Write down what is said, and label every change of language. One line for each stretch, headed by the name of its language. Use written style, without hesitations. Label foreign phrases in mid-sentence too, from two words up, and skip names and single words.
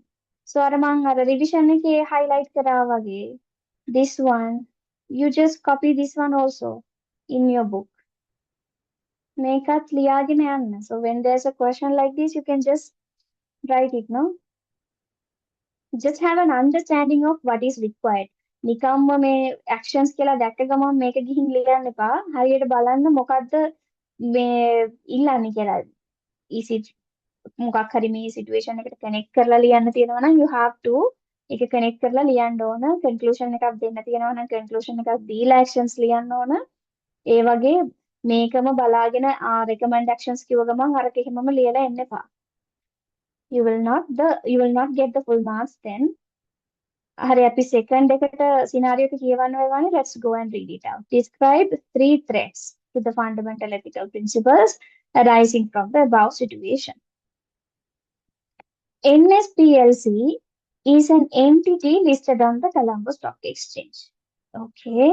English: So
Sinhala: අර මං අර revision එකේ highlight කරා වගේ
English: this one you just copy this one also in your book.
Sinhala: මේකත් ලියාගෙන යන්න.
English: So when there's a question like this you can just write it, no? Just have an understanding of what is required.
Sinhala: නිකම්ම මේ actions කියලා දැක්ක ගමන් මේක ගිහින් ලියන්න එපා. හරියට බලන්න මොකද්ද මේ ඉල්ලන්නේ කියලා.
English: Is it
Sinhala: මොකක් හරි මේ සිටුේෂන් එකට කනෙක්ට් කරලා ලියන්න තියෙනවා නම්
English: you have to
Sinhala: ඒක කනෙක්ට් කරලා ලියන්න ඕන. කන්ක්ලූෂන් එකක් දෙන්න තියෙනවා නම් කන්ක්ලූෂන් එකක් දීලා actions ලියන්න ඕන. ඒ වගේ මේකම බලාගෙන
English: recommend actions
Sinhala: කිව්ව ගමන් අරක එහෙමම ලියලා එන්න එපා.
English: You will not get the full marks then.
Sinhala: හරි අපි second එකට scenario එක කියවන්න වෙනවානේ.
English: Let's go and read it out. Describe three threats to the fundamental ethical principles arising from the above situation. NSPLC is an entity listed on the Colombo Stock Exchange. Okay.